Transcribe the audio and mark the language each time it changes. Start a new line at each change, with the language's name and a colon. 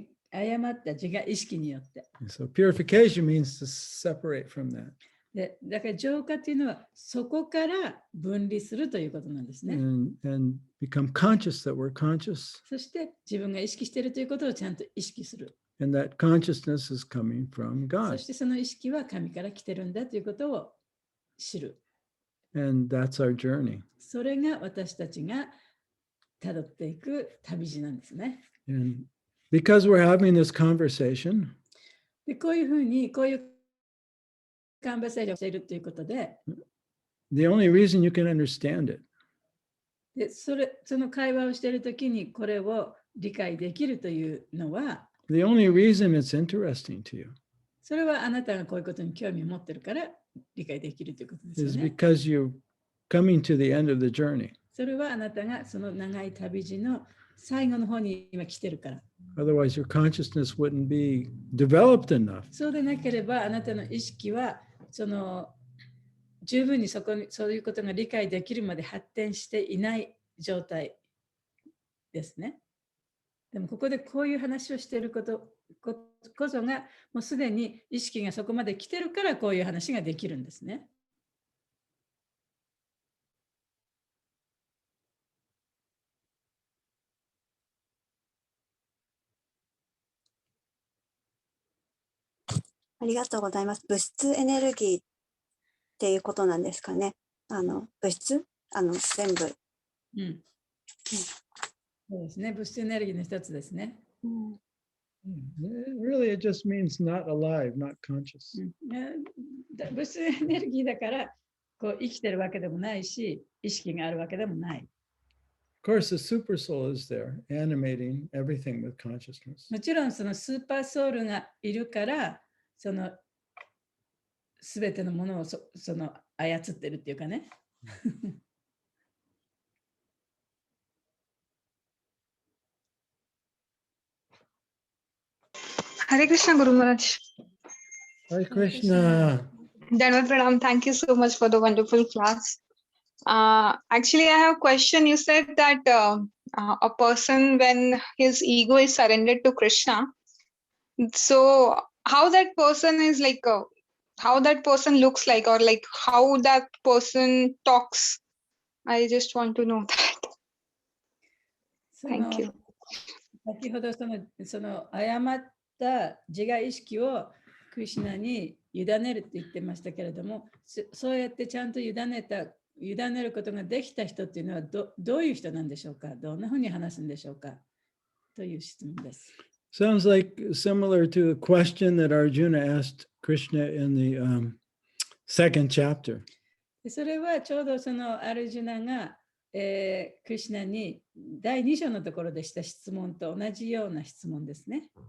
Japanese: 誤った自我意識によって。
English: So purification means to separate from that.
Japanese: で、だから浄化というのはそこから分離するということなんですね。
English: And become conscious that we're conscious.
Japanese: そして自分が意識しているということをちゃんと意識する。
English: And that consciousness is coming from
Japanese: そ
English: God.
Japanese: してその意識は神から来てるんだということを知る。
English: And that's our journey.
Japanese: それが私たちがたどっていく旅路なんですね。
English: And because we're having this conversation,
Japanese: で、こういうふうに、こういうカンバセーションをしているということで、
English: the only reason you can understand it
Japanese: で、その会話をしているときにこれを理解できるというのは、
English: the only reason it's interesting to you
Japanese: それはあなたがこういうことに興味を持ってるから理解できるということですよ
English: is
Japanese: ね。
English: because you're coming to the end of the journey.
Japanese: それはあなたがその長い旅路の最後の方に今来てるから。 Otherwise, your consciousness wouldn't be developed enough. そうでなければあなたの意識は十分にそういうことが理解できるまで発展していない状態ですね。でもここでこういう話をしていることこそがもうすでに意識がそこまで来てるからこういう話ができるんですね。ありがとうございます。物質エネルギーっていうことなんですかね。物質全部。うん。そうですね。物質エネルギーの一つですね。
English: Really, it just means not alive, not conscious.
Japanese: 物質エネルギーだからこう生きてるわけでもないし、意識があるわけでもない。
English: Of course, the super soul is there, animating everything with consciousness.
Japanese: もちろんそのスーパーソウルがいるから、そのすべてのものを操ってるっていうかね。
English: Hare Krishna, Guru Maharaj. Hare Krishna. Dandavat Pranam. Thank you so much for the wonderful class. Actually, I have a question. You said that a person, when his ego is surrendered to Krishna, so how that person is like, how that person looks like, or like how that person talks. I just want to know that. Thank you.
Japanese: 先ほどその誤った自我意識をクリシュナに委ねるって言ってましたけれども、そうやってちゃんと委ねることができた人っていうのはどういう人なんでしょうか、どんなふうに話すんでしょうかという質問です。
English: Sounds like similar to the question that Arjuna asked Krishna in the second chapter.
Japanese: それはちょうどそのアルジュナが、クリシュナに第2章のところでした質問と同じような質問ですね。